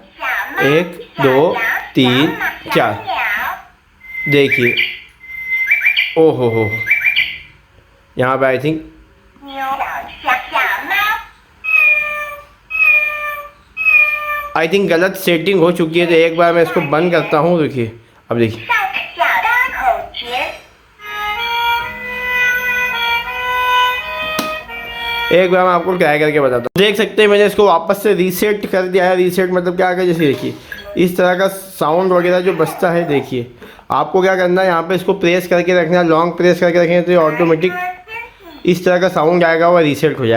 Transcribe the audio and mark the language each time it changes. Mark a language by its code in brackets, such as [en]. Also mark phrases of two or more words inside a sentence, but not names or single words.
[hi] 1 2 3 4 देखिए, ओहो हो, यहाँ पे [en] I think [zh] 牛，小猫， [en] I think [hi] गलत सेटिंग हो चुकी है। तो एक बार मैं इसको बंद करता हूँ। देखिए अब देखिए [zh] 小大口诀， [hi] एक बार मैं आपको ट्राई करके बताता हूँ। देख सकते हैं मैंने इसको वापस से रीसेट कर दिया है। रीसेट मतलब क्या है, जैसे देखिए इस तरह का साउंड वगैरह जो बजता है। देखिए आपको क्या करना है, यहाँ पे इसको प्रेस करके रखना है, [en] long press [hi] करके रखेंगे तो ये ऑटोमेटिक इस तरह का साउंड आएगा, वो रीसेट हो जाएगा।